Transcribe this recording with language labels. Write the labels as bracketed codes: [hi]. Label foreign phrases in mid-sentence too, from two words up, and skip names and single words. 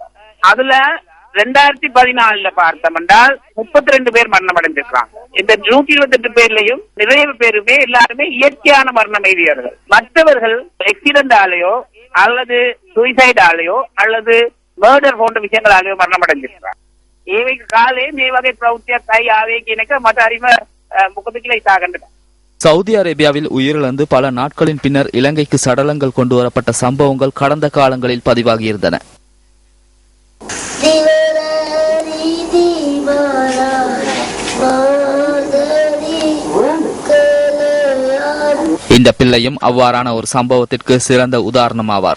[ta] அதுல 2014 பார்த்தோம் என்றால் 32 பேர் மரணம் அடைந்திருக்காங்க. இந்த 128 பேர்லயும் நிறைய பேருமே எல்லாருமே இயற்கையான மரணம் எய்தியவர்கள். மற்றவர்கள் ஆக்சிடென்டாலேயோ அல்லது சூசைடாலேயோ அல்லது மர்டர் போன்ற விஷயங்களாலேயோ மரணம் அடைஞ்சிருக்கிறார். [si] ඒවක කාලේ මේ වගේ ප්‍රවෘත්තියක් ආයි ආවේ කියන එක මට හරිම මොකද කියලා හිතාගන්න. [ta] சவுதி அரேபியாவில் உயிரிழந்து பல நாட்களின் பின்னர் இலங்கைக்கு சடலங்கள் கொண்டு வரப்பட்ட சம்பவங்கள் கடந்த காலங்களில் பதிவாகியிருந்தன. இந்த பிள்ளையும் அவ்வாறான ஒரு சம்பவத்திற்கு சிறந்த உதாரணமாவார்.